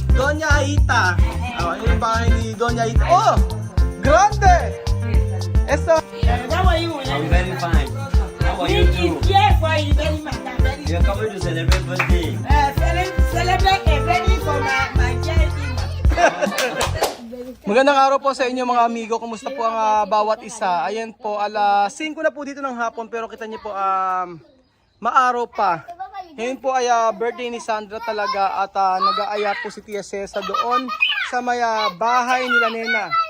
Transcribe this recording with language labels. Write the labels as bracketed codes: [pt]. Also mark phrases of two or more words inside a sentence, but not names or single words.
[tl] Doña Ita. Oh, yun yung bahay ni Doña Ita. [es] Oh! Grande! Eso. [en] How are you? I'm very fine. How are you This too? is here for you very much. Very We are coming to celebrate birthday. celebrate a very for my charity. [tl] Magandang araw po sa inyo mga amigo. Kumusta po ang bawat isa? Ayan po, alas 5 na po dito ng hapon pero kita niyo po maaraw pa. Ngayon po ay birthday ni Sandra talaga at nag-aaya po si Tia Cesa doon sa may bahay nila Nena.